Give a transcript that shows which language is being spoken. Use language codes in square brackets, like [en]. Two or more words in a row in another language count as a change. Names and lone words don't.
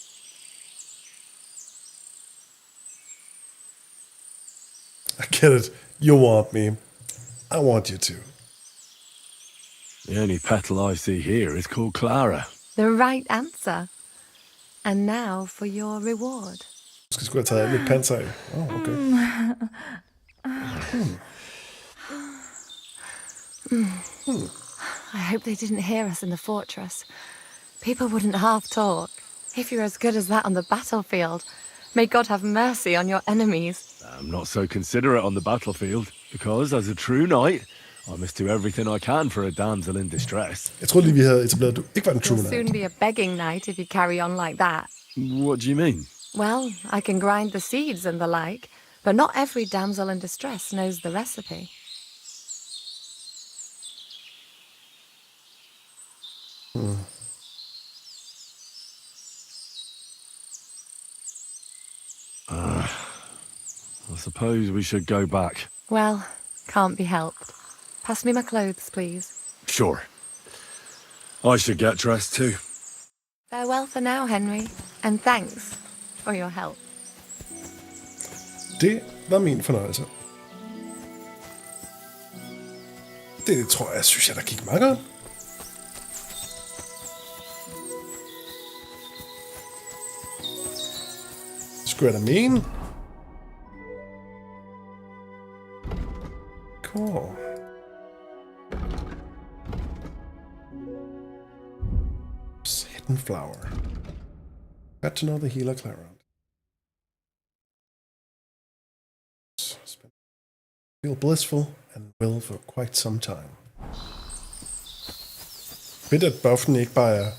[en] I get it. You want me. I want you to. The only petal I see here is called Clara. The right answer. And now for your reward. [da] Du skulle have taget alt mit panser af. [en] Okay. I hope they didn't hear us in the fortress. People wouldn't half talk. If you're as good as that on the battlefield, may God have mercy on your enemies. I'm not so considerate on the battlefield, because as a true knight, I must do everything I can for a damsel in distress. [da] Jeg troede lige, vi havde etableret, at du ikke var en true [en] You'll knight. soon be a begging knight if you carry on like that. What do you mean? Well, I can grind the seeds and the like, but not every damsel in distress knows the recipe. I suppose we should go back. Well, can't be helped. Pass me my clothes, please. Sure. I should get dressed too. Farewell for now, Henry, and thanks for your help. [da] Det var min fornøjelse. Det tror jeg, synes jeg, der gik meget godt. Skulle jeg da mene? [en] Cool. Hidden flower. Got to know the healer Clara. Feel blissful and will for quite some time. [da] Fedt, at buffen ikke bare er...